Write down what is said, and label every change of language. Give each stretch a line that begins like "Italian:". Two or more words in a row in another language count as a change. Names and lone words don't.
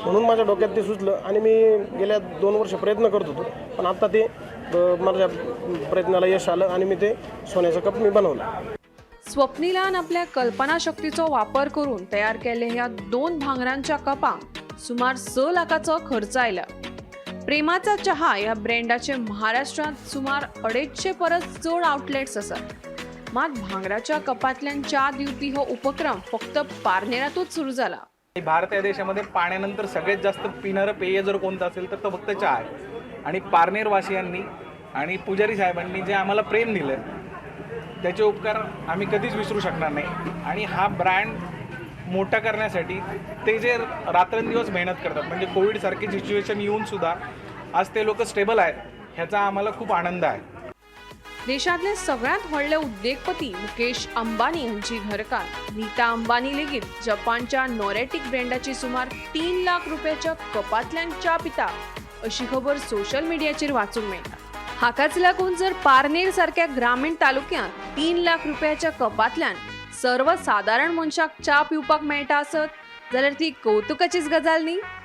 Marathi: म्हणून माझ्या डोक्यात ते सुचलं आणि मी गेल्या 2 वर्ष प्रयत्न करत होतो, पण आता ते माझ्या प्रयत्नाला यश आलं आणि मी ते सोन्याचा कप मी बनवला।
Konkani: स्वप्नीलान आपल्या कल्पनाशक्तीचो वापर करून तयार केले ह्या 2 भांगरांच्या कपांक सुमार 6 लाखाचो खर्च आयला। प्रेमाचा चहा या ब्रँडाचे महाराष्ट्रात सुमार 250 परस चड आउटलेट्स असतात। मात भांगराच्या कपांतल्यान च्या दिवपी हो उपक्रम फक्त पारनेरातूच सुरू झाला।
Marathi: भारत या देशामध्ये पाण्यानंतर सगळ्यात जास्त पिणारं पेय जर कोणतं असेल तर तो फक्त चहा आहे। आणि पारनेरवासियांनी आणि पुजारी साहेबांनी जे आम्हाला प्रेम दिलं त्याचे उपकार आम्ही कधीच विसरू शकणार नाही। आणि हा ब्रँड मोठा करण्यासाठी ते जे रात्रंदिवस मेहनत करतात, म्हणजे कोविडसारखी सिच्युएशन येऊन सुद्धा आज ते लोक स्टेबल आहेत, ह्याचा आम्हाला खूप आनंद आहे।
Konkani: देशातले सगळ्यात व्हडले उद्योगपती मुकेश अंबानी यांची घरकान नीता अंबानी लेगीत जपानच्या नॉरेटिक ब्रँडाची सुमार 3 लाख रुपयाच्या कपांतल्यान च्या पिता अशी खबर सोशल मीडियाचेर वाचूंक मेळटा। हाकाच लागून जर पारनेर सारख्या ग्रामीण तालुक्यांत 3 लाख रुपयाच्या कपांतल्यान सर्वसाधारण मनशाक च्या पिवपाक मेळटा आसत जाल्यार ती कौतुकाचीच गजाल न्ही।